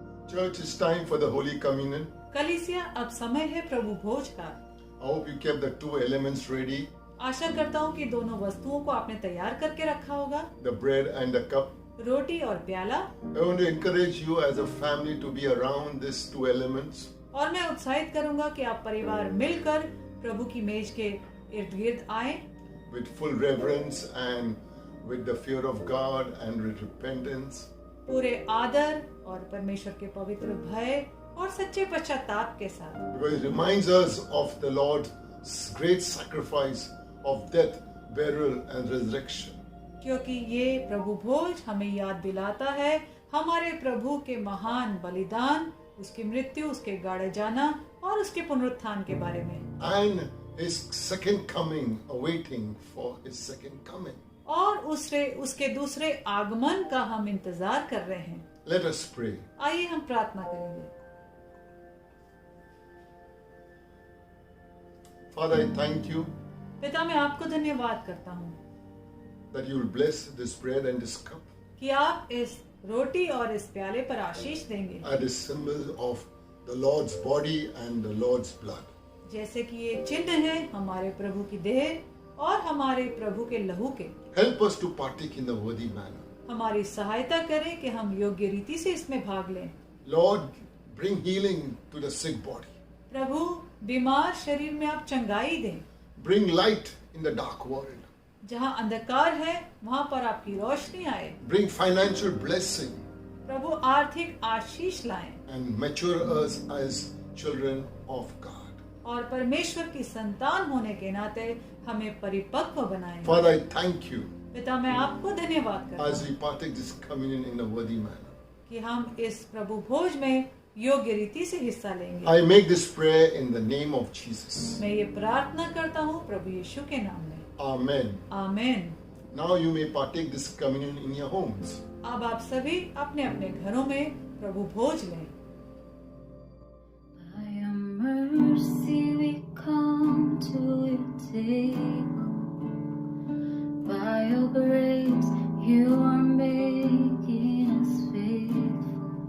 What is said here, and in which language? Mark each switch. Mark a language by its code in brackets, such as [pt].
[en] Church, it's time for the Holy Communion. [hi] कलीसिया, अब समय है प्रभु भोज का। [en] I hope you kept the two elements ready, [hi] आशा करता हूँ कि दोनों वस्तुओं को आपने तैयार करके रखा होगा, [en] the bread and the cup. [hi] रोटी और प्याला। [en] I want to encourage you as a family to be around these two elements. [hi] और मैं उत्साहित करूंगा कि आप परिवार मिलकर प्रभु की मेज के इर्द गिर्द आए, [en] With full reverence and with the fear of God and with repentance. [hi] पूरे आदर और परमेश्वर के पवित्र भय और सच्चे पश्चाताप के साथ। [en] Because it reminds us of the Lord's great sacrifice of death, burial and resurrection. [hi] क्योंकि ये प्रभु भोज हमें याद दिलाता है हमारे प्रभु के महान बलिदान, उसकी मृत्यु, उसके गाड़े जाना और उसके पुनरुत्थान के बारे में, [en] And His second coming, awaiting for His second coming. [hi] और उसके दूसरे आगमन का हम इंतजार कर रहे हैं। [en] Let us pray. [hi] आइए हम प्रार्थना करेंगे। [en] Father, I thank you [hi] पिता, मैं आपको धन्यवाद करता हूँ [en] that you will bless this bread and this cup [hi] कि आप इस रोटी और इस प्याले पर आशीष देंगे, [en] as a symbol of the Lord's body and the Lord's blood. [hi] जैसे कि ये चिन्ह है हमारे प्रभु की देह और हमारे प्रभु के लहू के। [en] Help us to partake in the worthy manner. [hi] हमारी सहायता करें कि हम योग्य रीति से इसमें भाग लें। [en] Lord, bring healing to the sick body. [hi] प्रभु, बीमार शरीर में आप चंगाई दें। [en] Bring light in the dark world. [hi] जहाँ अंधकार है वहाँ पर आपकी रोशनी आए। [en] Bring financial blessing [hi] प्रभु, आर्थिक आशीष लाएं [en] and mature us as children of God. [hi] और परमेश्वर की संतान होने के नाते हमें परिपक्व बनाएं। [en] Father, I thank you [hi] पिता, मैं आपको धन्यवाद करता [en] as [hi] हूँ [en] we partake this communion in a worthy manner. [hi] कि हम इस प्रभु भोज में योग्य रीति से हिस्सा लेंगे। [en] I make this prayer in the name of Jesus. [hi] मैं ये प्रार्थना करता हूँ प्रभु यीशु के नाम में। [en] Amen. [hi] Amen. [en] Now you may partake this communion in your homes. [hi] अब आप सभी अपने अपने घरों में प्रभु भोज लें। [en] By your mercy we come to your table. By your grace you are making us faithful.